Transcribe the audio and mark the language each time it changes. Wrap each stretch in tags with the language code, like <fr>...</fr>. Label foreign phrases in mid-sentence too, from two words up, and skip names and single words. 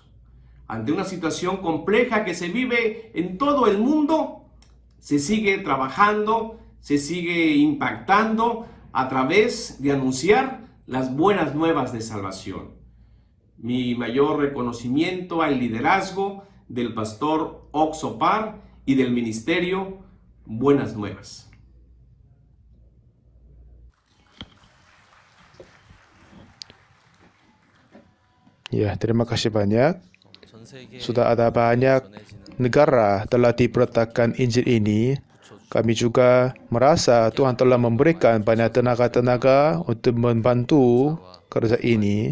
<es>Ante una situación compleja que se vive en todo el mundo, se sigue trabajando, se sigue impactando a través de anunciar las buenas nuevas de salvación. Mi mayor reconocimiento al liderazgo del pastor Oxo Parr y del ministerio Buenas Nuevas.</es> <id>Ya, terima kasih banyak. Sudah ada banyak negara telah diberitakan Injil ini. Kami juga merasa Tuhan telah memberikan banyak tenaga-tenaga untuk membantu kerja ini.</id>